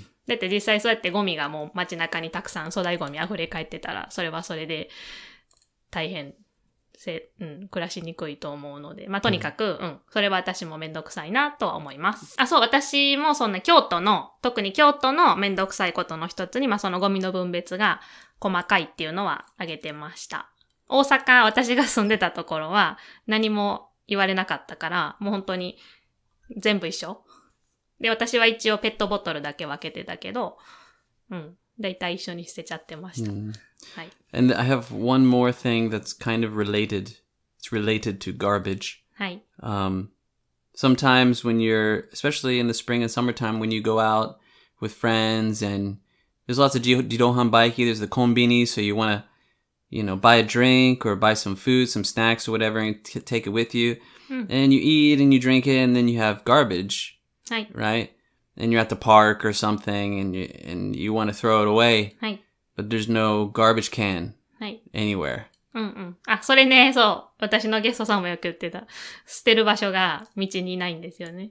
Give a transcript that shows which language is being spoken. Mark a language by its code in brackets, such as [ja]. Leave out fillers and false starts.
[ja] だって実際そうやってゴミがもう街中にたくさん粗大ゴミ溢れ返ってたら、それはそれで大変、暮らしにくいと思うので、まあとにかく、それは私もめんどくさいなとは思います。あ、そう、私もそんな特に京都のめんどくさいことの一つに、まあそのゴミの分別が細かいっていうのは挙げてました。大阪、私が住んでたところは何も言われなかったから、もう本当に全部一緒。で、私は一応ペットボトルだけ分けてたけど、だいたい一緒に捨てちゃってました。はい。 [en] And I have one more thing that's kind of related. It's related to garbage. [ja] はい。 [en] Sometimes when especially in the spring and summertime, when you go out with friends and there's lots of jidohan baiki, there's the konbini, so you want to, buy a drink or buy some food, some snacks or whatever and take it with you. And you eat and you drink it and then you have garbage. [ja] はい。 [en] Right? And you're at the park or something and you want to throw it away, [ja] はい。 [en] but there's no garbage can [ja] はい。 [en] anywhere. [ja] うんうん。あ、それね、そう。私のゲストさんもよく言ってた。捨てる場所が道にないんですよね。